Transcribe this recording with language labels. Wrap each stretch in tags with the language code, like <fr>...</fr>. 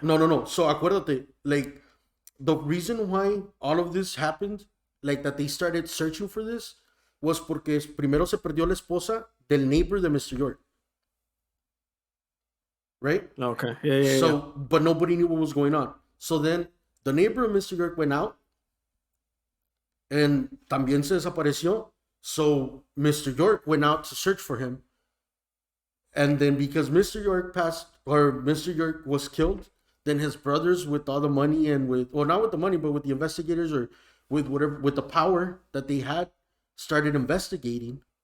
<en>No, no, no. So</en> <es>acuérdate,</es> <en>like the reason why all of this happened, like that they started searching for this, was</en> <es>porque primero se perdió la esposa del</es> <en>neighbor de Mr. York, right? Okay. Yeah. So, but nobody knew what was going on. So then the neighbor of Mr. York went out and</en> <es>también se desapareció.</es> <en>So Mr. York went out to search for him. And then because Mr. York passed, or Mr. York was killed, then his brothers, with all the money and with, well, not with the money, but with the investigators or with whatever, with the power that they had, started investigating.</en>